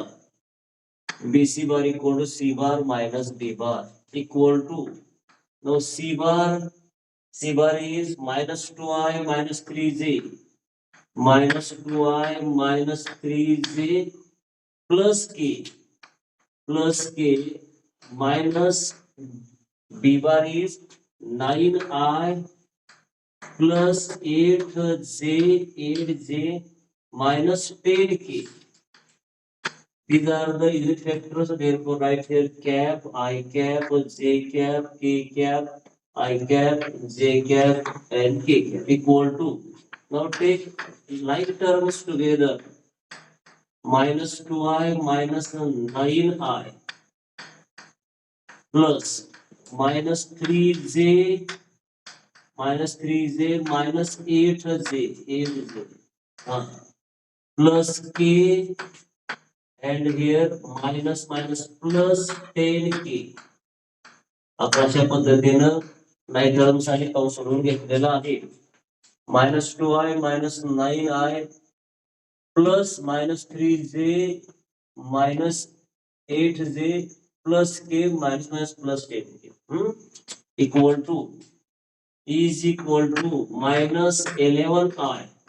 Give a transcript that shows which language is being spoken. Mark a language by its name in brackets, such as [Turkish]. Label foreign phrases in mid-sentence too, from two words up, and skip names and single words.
[English] BC bar equal to C bar minus B bar equal to, now C bar is minus 2i minus 3j, minus 2i minus 3j plus k minus B bar is 9i plus 8j minus 10k. These are the unit vectors, therefore write here cap, I cap, j cap, k cap, I cap, j cap and k cap equal to. Now take like terms together. Minus 2i minus 9i plus minus 3j minus 8j plus k and here minus plus 10k. [Marathi] आपण अशा पद्धतीनं नाही [English] terms [Marathi] आणि कंस सोडून घेतलेला आहे. [English] minus 2i minus 9i plus minus 3j minus 8j plus k minus plus 10k equal to is equal to minus 11i.